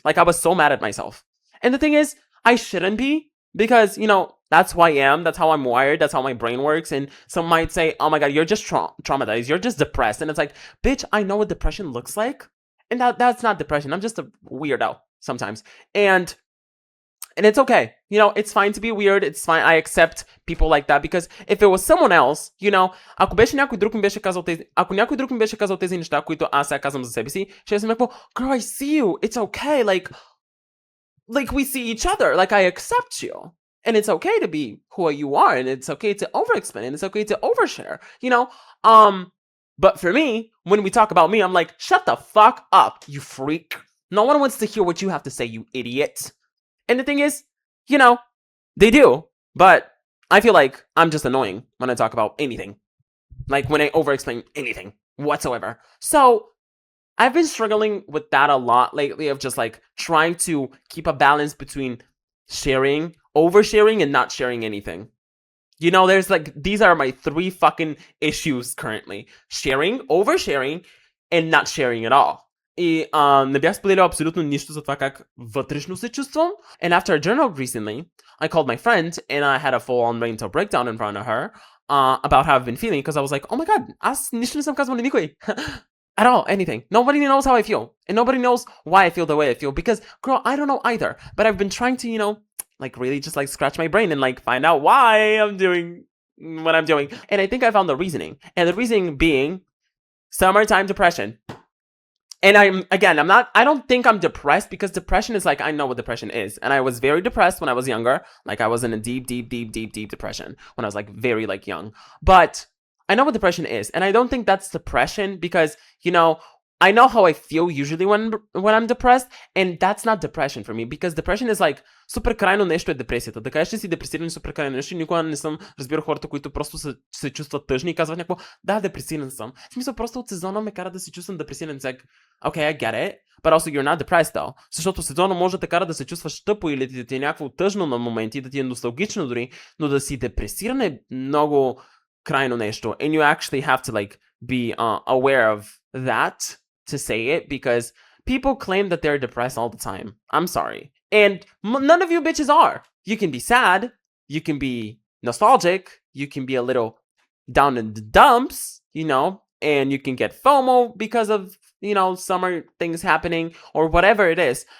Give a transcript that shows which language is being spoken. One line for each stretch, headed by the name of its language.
English: Like I was so mad at myself. And the thing is, I shouldn't be, because, you know, that's who I am. That's how I'm wired. That's how my brain works. And some might say, oh my god, you're just traumatized. You're just depressed. And it's like, bitch, I know what depression looks like. And that's not depression. I'm just a weirdo sometimes. And it's okay. You know, it's fine to be weird. It's fine. I accept people like that, because if it was someone else, you know,
Bulgarian: ако някой друг ми беше казал тези неща, които аз сега казвам за себе си, ще съм някакво,
English: girl, I see you. It's okay. Like we see each other. Like I accept you. And it's okay to be who you are, and it's okay to overexplain, and it's okay to overshare, you know? But for me, when we talk about me, I'm like, shut the fuck up, you freak. No one wants to hear what you have to say, you idiot. And the thing is, you know, they do, but I feel like I'm just annoying when I talk about anything. Like when I overexplain anything whatsoever. So I've been struggling with that a lot lately, of just like trying to keep a balance between sharing, oversharing, and not sharing anything. You know, there's like, these are my 3 fucking issues currently. Sharing, oversharing, and not sharing at all.
Bulgarian: И не бях споделил абсолютно нищо за това как вътрешно се чувствам.
English: And after a journal recently, I called my friend and I had a full-on mental breakdown in front of her about how I've been feeling, because I was like, oh my god,
Bulgarian: аз нищо не съм казвал на никой.
English: At all, anything. Nobody knows how I feel. And nobody knows why I feel the way I feel. Because, girl, I don't know either. But I've been trying to, you know, like really just like scratch my brain and like find out why I'm doing what I'm doing. And I think I found the reasoning. And the reasoning being summertime depression. And I don't think I'm depressed, because depression is like, I know what depression is. And I was very depressed when I was younger. Like I was in a deep depression when I was like very like young. But I know what depression is, and I don't think that's depression, because, you know, I know how I feel usually when I'm depressed, and that's not depression for me, because depression is like
Bulgarian: супер крайно нещо е депресията. Да кажеш, че си депресиран супер крайно нещо, никога не съм разбирал хората, които просто се чувстват тъжни и казват някакво, да, депресиран съм. В смисъл, просто от сезона ме кара да се чувствам депресиран.
English: It's like, okay, I get it, but also you're not depressed though.
Bulgarian: Защото сезона може да те кара да се чувстваш тъпо или да ти е някакво тъжно на моменти, да ти е носталгично дори, но да си депресиран е много крайно нещо.
English: And you actually have to like be aware of that to say it, because people claim that they're depressed all the time. I'm sorry. And none of you bitches are. You can be sad, you can be nostalgic, you can be a little down in the dumps, you know, and you can get FOMO because of, you know, summer things happening or whatever it is.